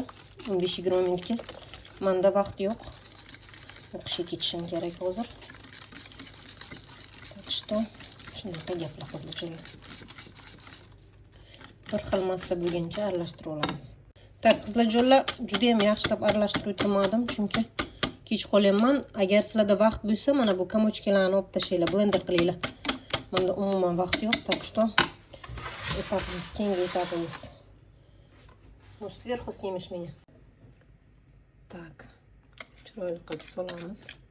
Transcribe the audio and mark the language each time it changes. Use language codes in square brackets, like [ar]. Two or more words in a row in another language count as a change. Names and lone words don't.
[uz] 15-20 minutga. Menda vaqt yo'q. O'qishga ketishim kerak hozir. [ru] Так что, [uz] shunaqa gaplar qizlarjonlar. Bir xil massa bo'lguncha aralashtirib olamiz. Так, qizlarjonlar, juda ham yaxshilab aralashtirib o'tirmadim, chunki kech qolyapman. Agar sizlarda vaqt bo'lsa, mana bu komochkalarni olib tashlanglar, blender qilinglar. Menda umuman vaqt yo'q, [ru] так что [uz] etapimiz, keyingi etapimiz. [ru] Может, сверху снимешь меня? Так, [uz] chiroyli qilib solamiz.